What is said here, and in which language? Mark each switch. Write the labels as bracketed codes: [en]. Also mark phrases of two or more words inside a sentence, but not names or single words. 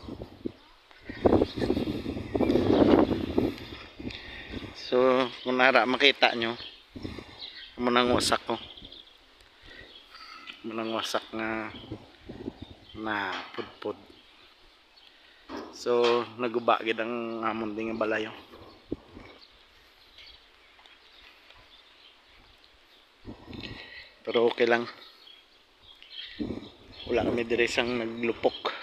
[hil] So kung nara makita nyo munang wasak ko. Munang wasak na pudpud. So naguba gid ang amon ding balayo. Pero okay lang. Wala kami dire sang naglupok.